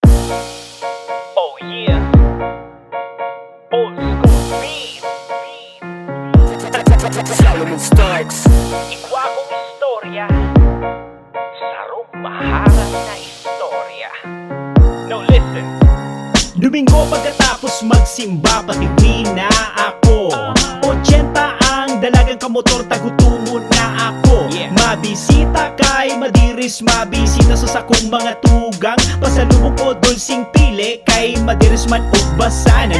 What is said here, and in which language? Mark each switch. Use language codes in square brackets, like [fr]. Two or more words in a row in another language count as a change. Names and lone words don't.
[en] Oh yeah, old school beat. Solomon Starks. [bik] Ikwa kong istorya, sarong maharap na istorya. [en] No, listen. [bik] Domingo pagkatapos magsimba, patiwi na ako. 80 ang dalagang kamotor, tagutungo na ako. Mabisita kay Madiris, mabisita sa sakong mga tugang. Pasalubong ko dulsing pili kay Madiris man ugbasanan.